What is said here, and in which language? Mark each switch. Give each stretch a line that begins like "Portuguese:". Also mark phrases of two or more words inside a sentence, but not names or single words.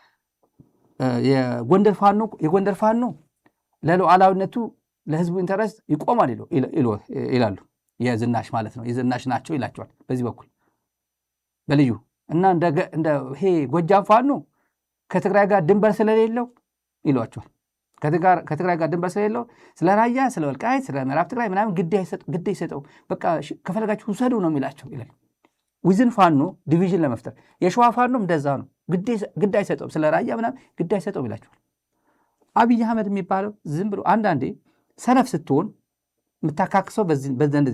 Amharic: የጎንደር ፋኖ ለሉዓላዊነቱ ለህዝቡ ኢንተረስት ይቆማል ይላሉ። የዝናሽ ማለት ነው የዝናሽ ናቸው ይላቸዋል። በዚህ በኩል በልዩ እና እንደ ይሄ ጎጃም ፋኖ ከትግራይ ጋር ድንበር ስለሌለው ይሏቸዋል። ከትግራይ ጋር ድንበር ስለሌለው ስለ ራያ፣ ስለ ወልቃይት፣ ስለ ምዕራብ ትግራይ ምናምን ግድ አይሰጠው፣ በቃ ከፈለጋችሁ ውሰዱ ነው የሚላቸው ይላል። ዊዝን ፋኖ ዲቪዥን ለመፍጠር የሸዋ ፋኖም እንደዛ ነው፣ ግድ አይሰጠውም፣ ስለ ራያ ምናምን ግድ አይሰጠውም ይላቸዋል። አብይ አህመድ የሚባለው ዝም ብሎ አንዳንዴ ሰነፍ ስትሆን የምታካክሰው በእንደዚህ